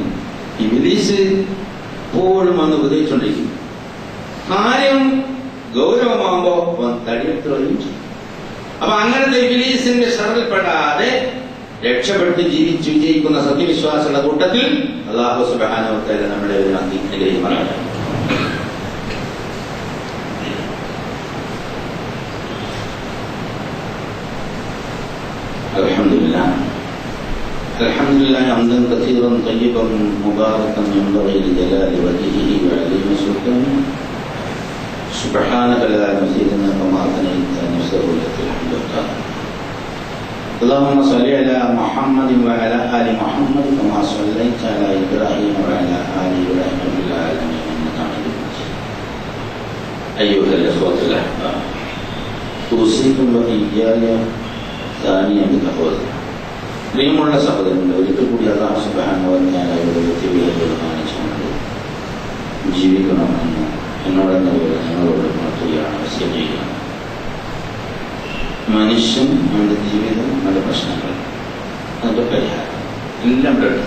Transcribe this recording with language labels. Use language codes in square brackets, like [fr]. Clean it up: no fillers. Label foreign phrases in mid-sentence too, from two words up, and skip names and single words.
[ml] ഇബ്ലീസ് എപ്പോഴും വന്ന് ഉപദേശിച്ചുകൊണ്ടിരിക്കും. കാര്യം ഗൗരവമാകുമ്പോ തടിയെടുത്ത് ചെയ്യും. അപ്പൊ അങ്ങനത്തെ ഇബ്ലീസിന്റെ ഷർറിൽപ്പെടാതെ രക്ഷപ്പെട്ട് ജീവിച്ച് വിജയിക്കുന്ന സത്യവിശ്വാസികളുടെ കൂട്ടത്തിൽ അല്ലാഹു [ar] سبحانه وتعالى [ml] നമ്മളെ അനുഗ്രഹിക്കുമാറാകട്ടെ. [ar] الحمد لله حمدا كثيرا طيبا مباركا ينبغي لجلال وجهه وعظيم سلطانه. سبحانك لا نحصي ثناء كما اثنيت على نفسك. اللهم صل على محمد وعلى آل محمد كما صليت على إبراهيم وعلى آل إبراهيم في العالمين إنك حميد مجيد. أيها الإخوة الأحباب، أوصيكم وإياي ثانيا بتقوى الله. [ml] പ്രിയമുള്ള സഹോദരങ്ങളെ, ഒരിക്കൽ കൂടി അല്ലാഹു [ar] سبحانه وتعالى [ml] ബഹുമാനിച്ചുകൊണ്ട് ജീവിക്കണമെന്ന് എന്നോടെന്നപോലെ ഞങ്ങളോട് മാത്രയാണ് വസിയ്യത്ത് ചെയ്യുകയാണ്. മനുഷ്യൻ അവൻ്റെ ജീവിതം, അവൻ്റെ പ്രശ്നങ്ങൾ, അതിൻ്റെ പരിഹാരം എല്ലാം ഇവിടെ ഉണ്ട്.